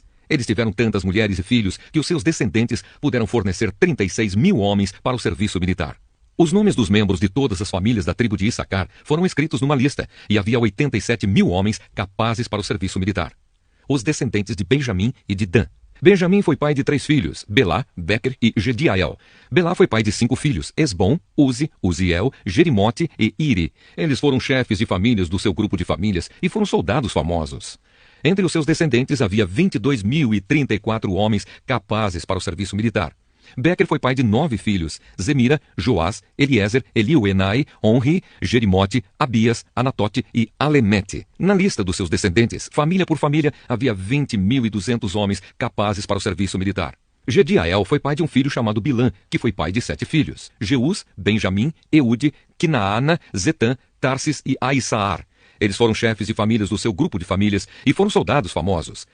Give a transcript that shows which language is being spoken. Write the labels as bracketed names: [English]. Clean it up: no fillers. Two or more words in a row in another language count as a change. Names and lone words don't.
[Portuguese] Eles tiveram tantas mulheres e filhos que os seus descendentes puderam fornecer 36.000 homens para o serviço militar. Os nomes dos membros de todas as famílias da tribo de Issacar foram escritos numa lista, e havia 87.000 homens capazes para o serviço militar. Os descendentes de Benjamim e de Dan. Benjamim foi pai de 3 filhos: Belá, Bequer e Gediael. Belá foi pai de 5 filhos: Esbom, Uzi, Uziel, Jerimote e Iri. Eles foram chefes de famílias do seu grupo de famílias e foram soldados famosos. Entre os seus descendentes havia 22.034 homens capazes para o serviço militar. Bequer foi pai de 9 filhos: Zemira, Joás, Eliezer, Eliuenai, Onri, Jerimote, Abias, Anatote e Alemete. Na lista dos seus descendentes, família por família, havia 20.200 homens capazes para o serviço militar. Gediael foi pai de um filho chamado Bilã, que foi pai de 7 filhos: Jeus, Benjamim, Eude, Quinaana, Zetã, Tarsis e Aissaar. Eles foram chefes de famílias do seu grupo de famílias e foram soldados famosos.